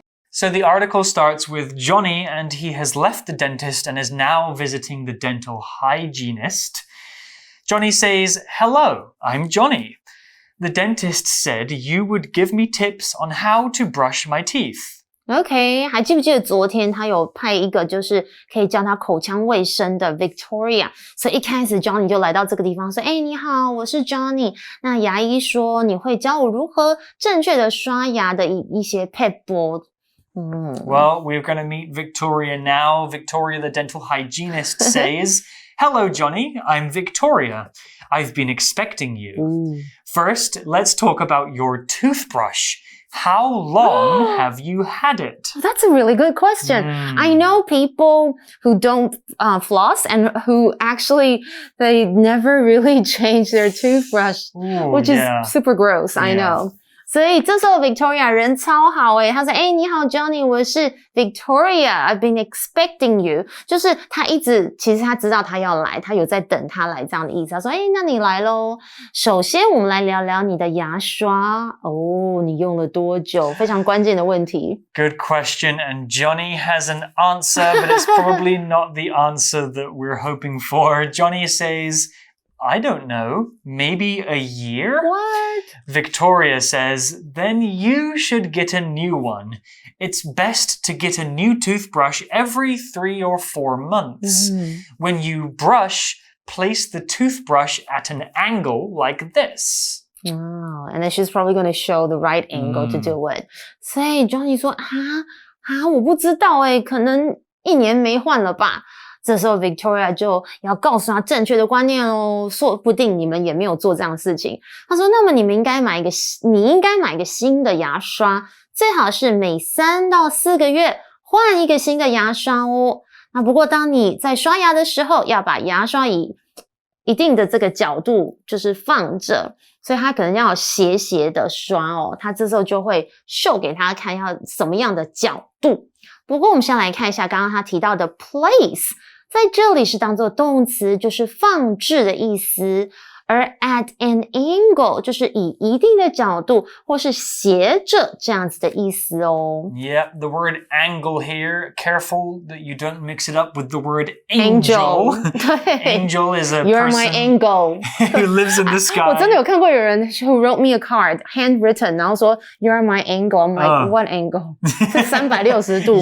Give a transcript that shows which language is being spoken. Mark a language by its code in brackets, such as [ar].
[en] So the article starts with Johnny, and he has left the dentist and is now visiting the dental hygienist. Johnny says, Hello, I'm Johnny. The dentist said you would give me tips on how to brush my teeth. [zh] OK, 还记不记得昨天他有派一个就是可以教他口腔卫生的 Victoria， 所以一开始 Johnny 就来到这个地方说，你好，我是 Johnny。那牙医说你会教我如何正确的刷牙的一些 pebble。 [en] Well, we're going to meet Victoria now. Victoria, the dental hygienist, says, Hello, Johnny. I'm Victoria. I've been expecting you. First, let's talk about your toothbrush. How long have you had it? That's a really good question. I know people who don't floss and who actually, they never really change their toothbrush, which is super gross, I know. [zh] 所以这时候 Victoria 人超好她说你好 Johnny 我是 Victoria [en] I've been expecting you [zh] 就是她一直其实她知道她要来她有在等她来这样的意思她说那你来咯首先我们来聊聊你的牙刷你用了多久非常关键的问题 [en] Good question and Johnny has an answer but it's probably not the answer that we're hoping for. Johnny says I don't know, maybe a year? What? Victoria says, then you should get a new one. It's best to get a new toothbrush every 3 or 4 months. When you brush, place the toothbrush at an angle like this. Oh, and then she's probably going to show the right angle to do it. [zh] 所以 Johnny 说我不知道可能1年没换了吧这时候 Victoria 就要告诉他正确的观念哦，说不定你们也没有做这样的事情。他说，那么你应该买一个新的牙刷，最好是每3到4个月换一个新的牙刷哦。那不过当你在刷牙的时候，要把牙刷以一定的这个角度就是放着，所以他可能要斜斜的刷哦。他这时候就会秀给他看要什么样的角度。不过我们先来看一下刚刚他提到的 place。在这里是当作动词，就是放置的意思。而 at an angle 就是以一定的角度或是斜着这样子的意思哦。 [en] Yeah, the word angle here, careful that you don't mix it up with the word angel. [zh] 对 [en] Angel is a You're person my angle. who lives in the sky. [zh] 我真的有看过有人 [en] who wrote me a card, handwritten, [zh] 然后说 [en] You're my angle. I'm like, what angle? [zh] 是360度吗